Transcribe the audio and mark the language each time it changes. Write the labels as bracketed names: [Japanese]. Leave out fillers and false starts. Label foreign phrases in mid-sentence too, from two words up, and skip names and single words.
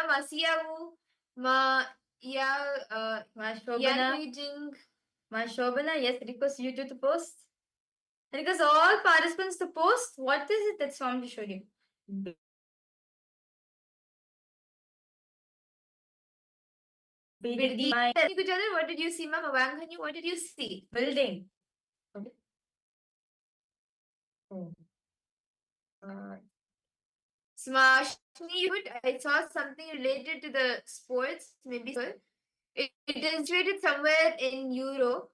[English] Masiyavu, ma Ma Shobana, Ma Shobana. Yes, request you two to post. Request all participants to post. What is it that Swami showed you? Building. What did you see, ma? Mavanghanyu, what did you see? Building. Okay. Oh. Smashni, I saw something related to the sports, maybe. It illustrated somewhere in Europe.